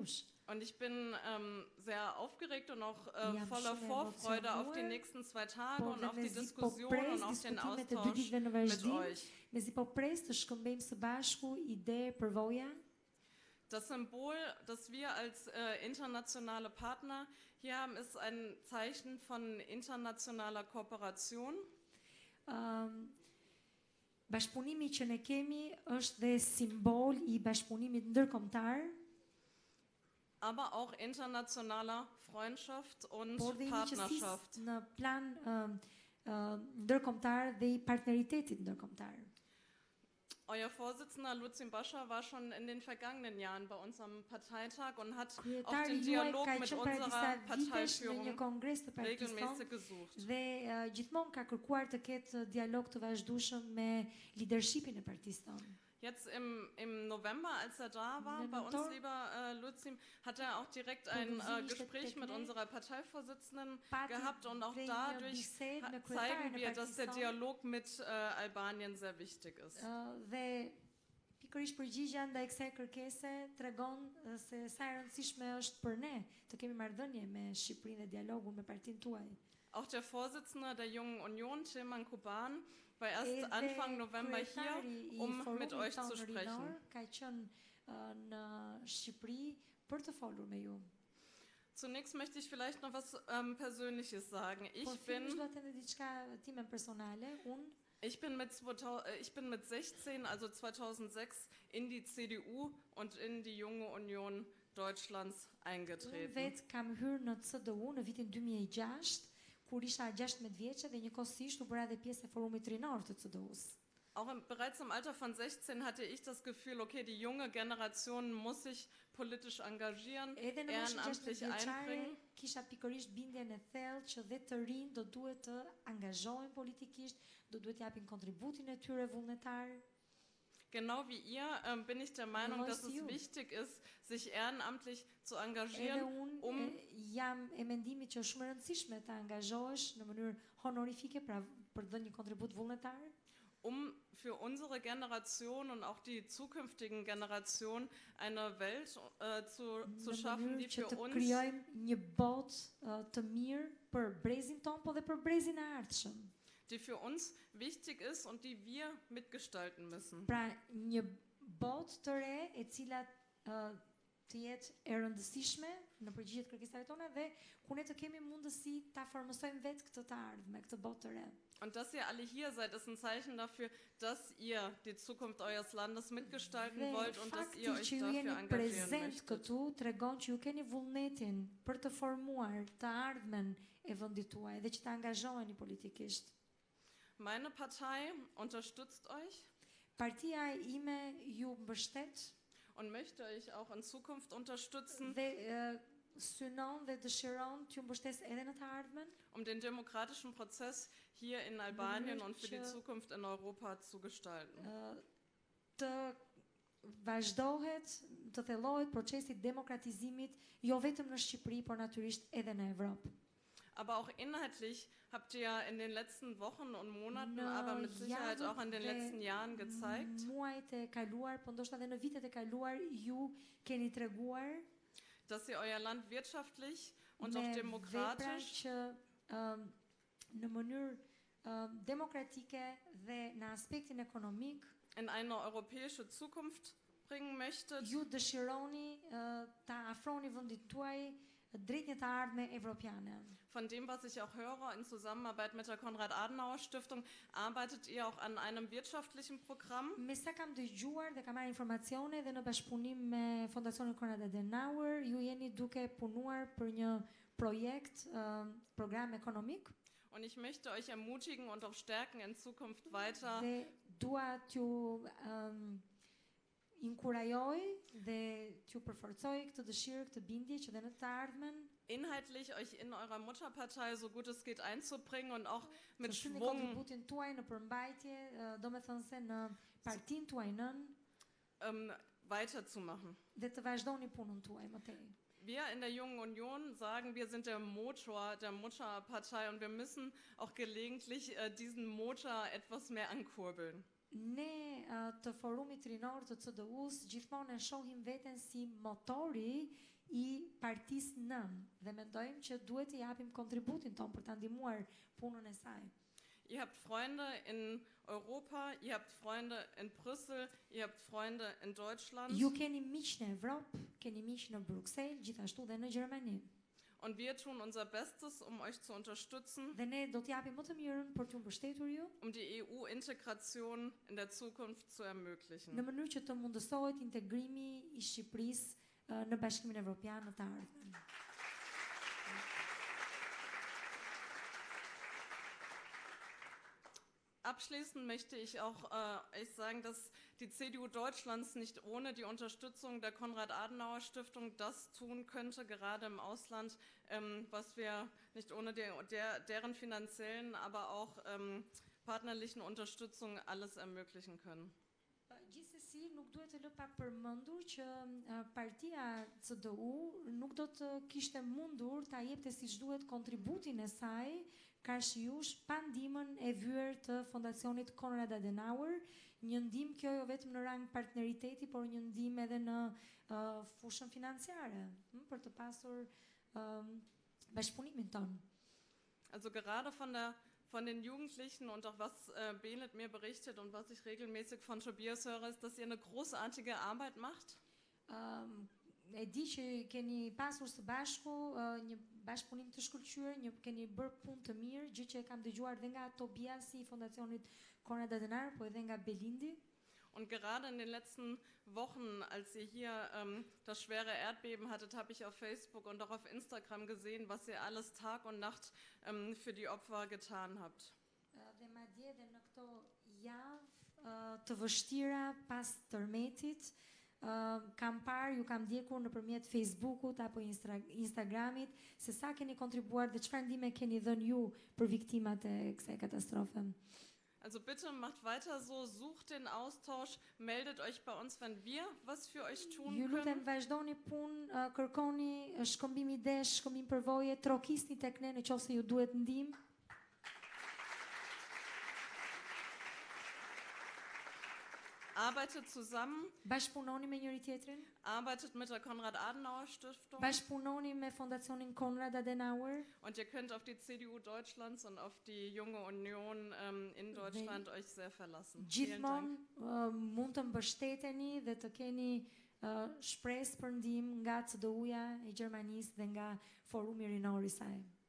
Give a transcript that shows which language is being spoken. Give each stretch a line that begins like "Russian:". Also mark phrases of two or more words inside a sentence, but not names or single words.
German: Und ich bin sehr aufgeregt und auch voller Vorfreude auf die nächsten 2 Tage und auf die Diskussion und auf den Austausch mit euch. Das Symbol, das wir als internationale Partner hier haben, ist ein Zeichen von internationaler Kooperation.
Albanian: Bashkëpunimi që ne kemi është dhe simbol I bashkëpunimit ndërkombëtar,
German: aber auch internationaler Freundschaft und
Albanian: por dhe
German: Partnerschaft.
Albanian: Në plan ndërkombëtar dhe I partneritetit ndërkombëtar.
German: Euer Vorsitzender Lutzi Basha war schon in den vergangenen Jahren bei uns am Parteitag und hat auch den Dialog mit unserer Parteiführung regelmäßig gesucht.
Albanian: Dhe gjithmonë ka kërkuar të ketë dialog të vazhdueshëm me leadershipin e partisë tonë.
German: Jetzt im November, als da war, bei uns, lieber Lutzi, hat auch direkt ein Gespräch mit unserer Parteivorsitzenden gehabt und auch dadurch zeigen wir, dass der Dialog mit Albanien sehr wichtig ist.
Albanian: Pikërisht përgjigja ndaj kësaj kërkese tregon se sa e rëndësishme është për ne të kemi marrëdhënie me Shqipërinë dhe dialogun me partinë tuaj.
German: Auch der Vorsitzende der Jungen Union, Tilman Kuban, war erst Anfang November hier, mit euch zu sprechen. Zunächst möchte ich vielleicht noch was Persönliches sagen. Ich bin mit 16, also 2006, in die CDU und in die Junge Union Deutschlands eingetreten.
Albanian: Kur isha 16 vjeçe dhe njëkohësisht u bëra dhe pjesë e forumit rinor të CDU-s.
German: Bereits im Alter von 16 hatte ich das Gefühl, okay, die junge Generation muss sich politisch engagieren, ehrenamtlich einbringen.
Albanian: Kisha pikërisht bindjen e thellë që dhe të rinj do duhet të angazhohen politikisht, do duhet japin kontributin e tyre vullnetar.
German: Genau wie ihr bin ich der Meinung, dass es wichtig ist, sich ehrenamtlich zu engagieren,
Albanian: jam e mendimit që është shumë e rëndësishme të angazhohesh në mënyrë honorifike, pra për të dhënë një kontribut vullnetar.
German: für unsere Generation und auch die zukünftigen Generationen eine Welt zu schaffen, die für uns
Albanian: krijojmë një botë të mirë për brezin ton, po dhe për brezin e ardhshëm.
German: Die für uns wichtig ist und die wir mitgestalten müssen.
Albanian: Pra një botë të re e cila të jetë e rëndësishme në përgjithë të kërkesave tona dhe ku ne të kemi mundësi ta formosojmë vetë këtë të ardhme, këtë botë të re.
German: Und dass ihr alle hier seid, ist ein Zeichen dafür, dass ihr die Zukunft eures Landes mitgestalten wollt und dass ihr euch dafür engagieren möchtet.
Albanian: Këtu tregon që ju keni vullnetin për të formuar të ardhmen e vendit tuaj dhe që të angazhoheni politikisht.
German: Meine Partei unterstützt euch.
Albanian: Partia ime ju mbështet
German: und möchte euch auch in Zukunft unterstützen.
Albanian: Dhe synon dhe dëshiron t'ju mbështes edhe në të ardhmen.
German: Den demokratischen Prozess hier in Albanien und für die Zukunft in Europa zu gestalten.
Albanian: Të vazhdohet, të thellohet procesi i demokratizimit jo vetëm në Shqipëri, por natyrisht edhe në Evropë.
German: Aber auch inhaltlich habt ihr ja in den letzten Wochen und Monaten, aber mit Sicherheit auch in den letzten Jahren gezeigt,
Albanian: muajt e kaluar, po ndoshta edhe në vitet e kaluar ju keni treguar
German: dass ihr euer Land wirtschaftlich und auch demokratisch
Albanian: në mënyrë demokratike dhe në aspektin ekonomik
German: in eine europäische Zukunft bringen möchtet.
Albanian: Ju dëshironi ta afroni vendit tuaj drejt një të ardhme evropiane.
German: Von dem, was ich auch höre, in Zusammenarbeit mit der Konrad-Adenauer-Stiftung, arbeitet ihr auch an einem wirtschaftlichen Programm.
Albanian: Me sa kam dëgjuar dhe kam marrë informacione dhe në bashkëpunim me Fondacionin Konrad Adenauer, ju jeni duke punuar për një projekt, program ekonomik.
German: Und ich möchte euch ermutigen und auch stärken in Zukunft weiter.
Albanian: Dhe dua t'ju inkurajoj dhe t'ju përforcoj këtë dëshirë, këtë bindje që dhe në të ardhmen
German: inhaltlich euch in eurer Mutterpartei so gut es geht einzubringen und auch mit Schwung
Albanian: kontributin tuaj në përmbajtje, domethënse në partinë tuaj nën
German: weiterzumachen.
Albanian: Dhe të vazhdoni punën tuaj më tej.
German: Wir in der Jungen Union sagen, wir sind der Motor der Mutterpartei und wir müssen auch gelegentlich diesen Motor etwas mehr ankurbeln.
Albanian: Ne të forumit rinor të CDU-s gjithmonë e shohim veten si motori i partisë nën dhe mendojmë që duhet të japim kontributin ton për ta ndihmuar punën e saj.
German: Ihr habt Freunde in Europa, ihr habt Freunde in Brüssel, ihr habt Freunde in Deutschland.
Albanian: Ju keni miq në Evropë, keni miq në Bruksel, gjithashtu dhe në Gjermani.
German: Und wir tun unser Bestes, euch zu unterstützen,
Albanian: dhe ne do t'japim më të mirën për t'ju mbështetur ju,
German: die EU-Integration in der Zukunft zu ermöglichen.
Albanian: Në mënyrë që të mundësohet integrimi i Shqipërisë në Bashkimin Evropian në të ardhmen.
German: Abschließend möchte ich auch sagen, dass die CDU Deutschlands nicht ohne die Unterstützung der Konrad-Adenauer-Stiftung das tun könnte, gerade im Ausland, was wir nicht ohne deren finanziellen, aber auch partnerlichen Unterstützung alles ermöglichen können.
Albanian: Gjithsesi nuk duhet të lë pa përmendur që partia CDU nuk do të kishte mundur ta jepte siç duhet kontributin e saj Karshiush pa ndihmën e vyer të Fondacionit Konrad Adenauer, një ndihmë kjo jo vetëm në rang partneriteti, por një ndihmë edhe në fushën financiare, për të pasur bashkëpunimin ton.
German: Also gerade von den Jugendlichen und auch was Benet mir berichtet und was ich regelmäßig von Tobias höre, ist, dass ihr eine großartige Arbeit macht.
Albanian: E di që keni pasur së bashku një bashkëpunim të shkëlqyer, keni bërë punë të mirë, gjë që e kam dëgjuar dhe nga Tobiasi i Fondacionit Konrad Adenauer, po edhe nga Belindi.
German: Und gerade in den letzten Wochen, als ihr hier das schwere Erdbeben hattet, habe ich auf Facebook und auch auf Instagram gesehen, was ihr alles Tag und Nacht für die Opfer getan habt.
Albanian: Dhe madje edhe në këto javë të vështira pas tërmetit, kam parë, ju kam ndjekur nëpërmjet Facebookut apo Instagramit se sa keni kontribuar dhe çfarë ndihme keni dhënë ju për viktimat e kësaj katastrofe.
German: Also bitte macht weiter so, sucht den Austausch, meldet euch bei uns, wenn wir was für euch tun können.
Albanian: Ju lutem vazhdoni punë, kërkoni shkëmbim idesh, shkëmbim përvoje, trokisni tek ne nëse ju duhet ndihmë.
German: arbeitet zusammen,
Albanian: bashkëpunoni me njëri tjetrin,
German: arbeitet mit der Konrad-Adenauer-Stiftung.
Albanian: Bashkëpunoni me Fondacionin Konrad Adenauer.
German: Und ihr könnt auf die CDU Deutschlands und auf die Junge Union in Deutschland euch sehr verlassen.
Albanian: Gjithmonë mund të mbështeteni dhe të keni shpresë për ndihmë nga CDU-ja e Gjermanisë dhe nga Forumi Rinor i saj.